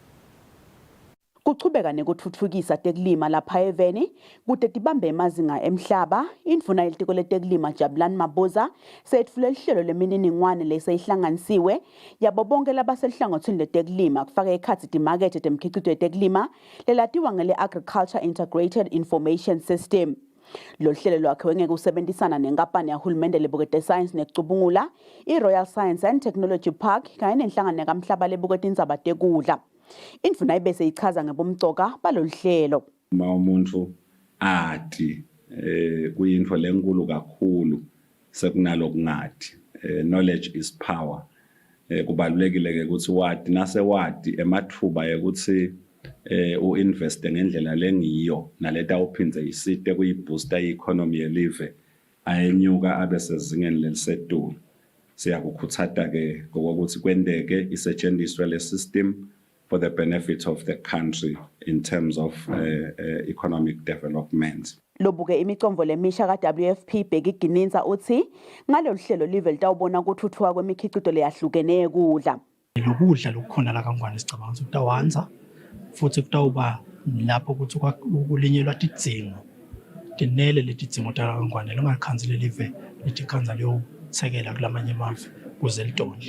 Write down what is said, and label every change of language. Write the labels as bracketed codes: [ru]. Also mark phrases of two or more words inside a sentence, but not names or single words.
[ss] Kuchubeka nekutfutfukisa tekulima lapha eveni kude tibambe emazinga emhlaba. Indvuna yelitiko letekulima Jabulani Mabuza setfule lihlelo lemininingwane leseyihlanganisiwe yabo bonke labaselihlangothini letekulima kufaka ekhatsi timakethe temkhicito yetekulima lelatiwa ngele Agriculture Integrated Information System. Lo hlelo lwakhiwe ngekusebenzisana nenkampani yahulumende lebukete science necubungula i-Royal Science and Technology Park kanye nenhlangano yakamhlaba lebuketa indzaba tekudla. Indvuna ibese ichaza ngebomcoka baloluhlelo. Uma umuntu ati kuyinto lenkulu kakhulu sekunalo kungathi [en] knowledge is power. [ss] Kubalulekile ke ukuthi wadi nase wadi emathuba ukuthi uinvest ngendlela lengiyo naleta uphindze isite kuyibooster i-economy yelive ayenyuka abesezingeni lelisetulu. Siyakukhuthata ke ngokuthi kwendeke isetshenziswe le system [en] for the benefit of the country in terms of economic development. [ss] Lobuke imicomvo lemisha ka-WFP Bheki Gininza uthi ngalolu hlelo live litawubona ukuthuthuka kwemikhicito leyahlukene yekudla. Lokudla lokukhona la kaNgwane sicabanga ukuthi kutawanza futhi kutawuba lapho ukuthi ukulinyelwa tidzingo tinele letidzingo taKaNgwane longakhanzile live litikhanza liyotsekela kulamanye emave kuze litondle.